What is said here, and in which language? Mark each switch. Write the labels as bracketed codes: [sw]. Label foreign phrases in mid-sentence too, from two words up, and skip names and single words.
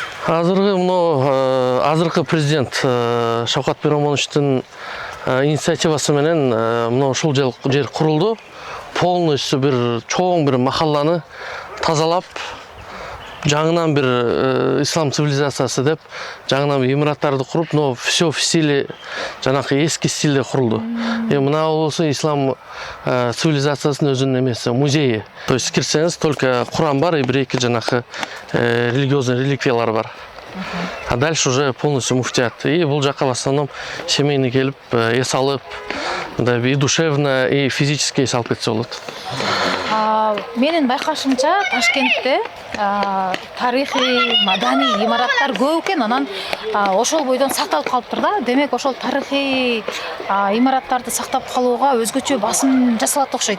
[ky] Азыркы президент Шавкат Миромоновичтин инициативасы менен мына ушул жер курулду. Полностью бир чоң бир махалланы тазалап, жаңынан бир ислам цивилизациясы деп жаңынан имараттарды куруп, [ru] но все в стиле [ky] жанакы эски стилде курулду. Мына болсо ислам цивилизациясынын өзүнүн эмеси, музейи. [ru] То есть [ky] кирсеңиз только Куран бар и бир-эки жанакы религиозный реликвиялар бар. [ru] А дальше уже полностью муфтият. [ky] И бул жака [ru] в основном семейный [ky] келип, эс алып, [ru] и душевно, и физически [ky] эс алып кетсе болот. Менин байкашымча Ташкентте тарыхый, маданий имараттар көп экен, анан ошол бойдон сакталып калыптыр да. Демек, ошол тарыхый имараттарды сактап калууга өзгөчө басым жасалат окшойт.